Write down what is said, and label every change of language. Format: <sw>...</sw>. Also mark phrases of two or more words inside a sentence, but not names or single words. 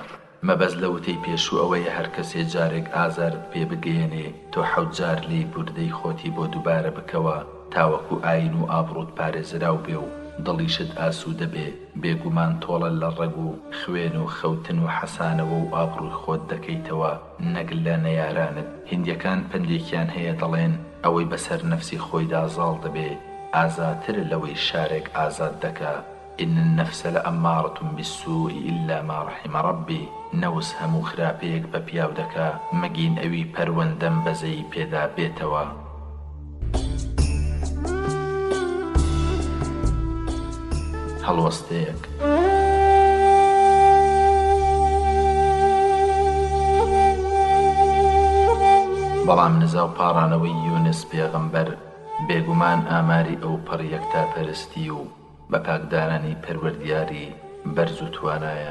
<ckb>مەبەز لە وتەی پێشوو ئەوەیە هەر کەسێ جارێک ئازارت پێ بگەێنێ تۆ 7 جار لێی بوردەی خۆتی بۆ دووبارە بکەوە، تاوەکو ئاین و ئابڕوت پارێزراو بێ و دڵیشت ئاسوودە بێ. بێگومان تۆڵە لە ڕێگ و خوێن و خەوتن و حەسانەوە و ئابڕووی خۆت دەکەیتەوە، نەگل لە نەیارانت. هندیەکان پندێکیان هەیە دەڵێن ئەوەی بەسەر نەفسی خۆیدا زاڵ دەبێ ئازاتر لەوەی شارێک ئازاد دەکا.</ckb> <ar>إن النفس لأمارة بالسوء إلا ما رحم ربي.</ar> <ckb>نەوس هەموو خراپەیەک بە پیاو دەکا مەگین ئەوی پەروەندەم بەزەی پێدا بێتەوە. هەڵوەستەیەک بەڵام نزا و پاڕانەوەی یونس پێغەمبەر بێگومان ئاماری ئەو پەڕ یەکتاپەرستی و بە پاکدارانی پەروەردیاری بەرز و توانایە.</ckb>